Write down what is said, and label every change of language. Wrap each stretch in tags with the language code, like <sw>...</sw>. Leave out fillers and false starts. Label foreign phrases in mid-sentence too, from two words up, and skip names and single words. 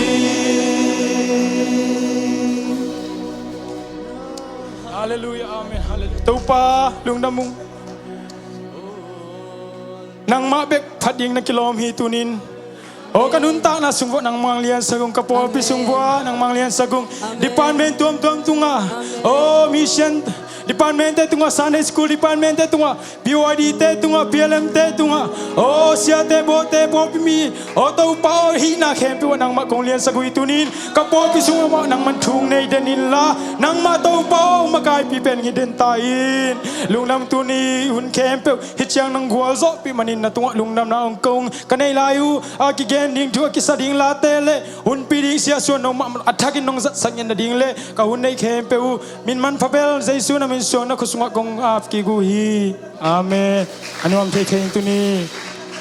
<nbu>Hallelujah amen hallelujah tu pa lung damung nang mabek phading na kilom hi tunin o kanunta na sungwo nang manglian sagong kapopi sungwo nang manglian sagong department tuam tunga o</nbu> <en>mission department</en> <nbu>tunga</nbu> <en>Sunday school department</en> <nbu>tunga BYD tunga PLM tunga o siate bote popi mi o tau pa hi na kempi nang makonglian sagong itunin kapopi sungwo nang manthung nei denin la nang ma tau pa makai pi pen ngiden tain lungnam tuni hun kempe hichang nang gwal zo pi manin na tunga lungnam na ongkong kanai layu akigen ding thua kisading la tele hun pi ding sia so no athakin nong sangyen na ding le ka hun nei kempe u min man phabel jaisu na min so na khusunga gong af ki gu hi amen anuam the tuni</nbu>